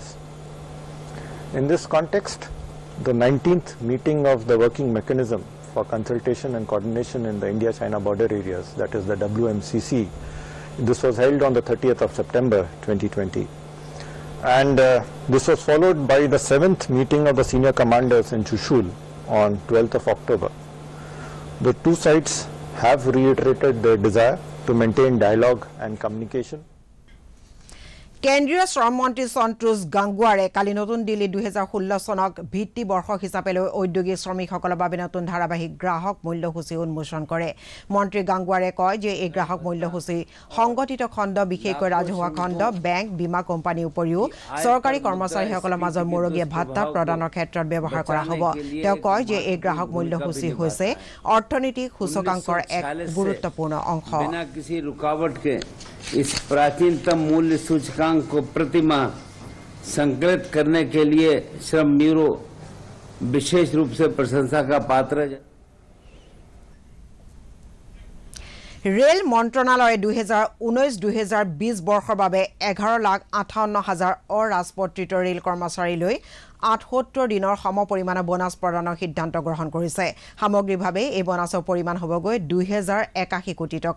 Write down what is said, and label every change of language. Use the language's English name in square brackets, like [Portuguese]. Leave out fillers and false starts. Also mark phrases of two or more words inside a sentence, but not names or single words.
[English] In this context, the 19th meeting of the working mechanism for consultation and coordination in the India-China border areas, that is the WMCC, this was held on the 30th of September 2020. And this was followed by the 7th meeting of the senior commanders in Chushul on 12th of October. The two sides have reiterated their desire to maintain dialogue and communication. [Assamese] কেন্দ্ৰীয় শ্ৰম মন্ত্ৰী সন্তোষ গাংগুৱাৰে কালি নতুন দিল্লী 2016 চনক ভিত্তি বৰ্ষ হিচাপে লৈ ঔদ্যোগিক শ্ৰমিকসকলৰ বাবে নতুন ধাৰাবাহিক গ্ৰাহক মূল্যসূচী উন্মোচন কৰে। মন্ত্ৰী গাংগুৱাৰে কয় যে এই গ্ৰাহক মূল্যসূচী সংগঠিত খণ্ড বিশেষকৈ ৰাজহুৱা খণ্ড বেংক বীমা কোম্পানীৰ উপৰিও চৰকাৰী কৰ্মচাৰীসকলৰ মাজৰ মূৰগীয়া ভাত্তা প্ৰদানৰ ক্ষেত্ৰত ব্যৱহাৰ কৰা হ'ব। তেওঁ কয় যে এই গ্ৰাহক মূল্যসূচী হৈছে অৰ্থনৈতিক সূচকাংকৰ এক গুৰুত্বপূৰ্ণ অংশ। [Hindi] इस प्राचीनतम मूल्य सूचकांक को प्रतिमाह संकलित करने के लिए श्रम ब्यूरो विशेष रूप से प्रशंसा का पात्र है। [Assamese] ৰেল মন্ত্ৰণালয়ে 2019-2020 বৰ্ষৰ বাবে 11,58,000 অৰাজপত্ৰিত ৰেল কৰ্মচাৰীলৈ 78 দিনৰ সমপৰিমাণৰ বোনাছ প্ৰদানৰ সিদ্ধান্ত গ্ৰহণ কৰিছে। সামগ্ৰিকভাৱে এই বোনাছৰ পৰিমাণ হ'বগৈ 2,081 কোটি টকা।